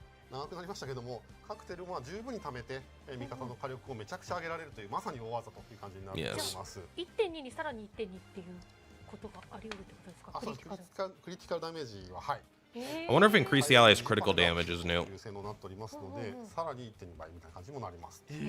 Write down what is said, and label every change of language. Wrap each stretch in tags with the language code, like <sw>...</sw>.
<ja>長くなりましたけども、カクテルは十分に貯めて味方の火力をめちゃくちゃ上げられるというまさに大技という感じになっております。 1.2 にさらに 1.2 っていうことがあり得るってことですか？あ、そうです。クリティカルダメージははい。</ja> <en>I wonder if increase the allies' critical damage is new.</en> <ja>優勢になっておりますので、さらに 1.2 倍みたいな感じにもなります。</ja>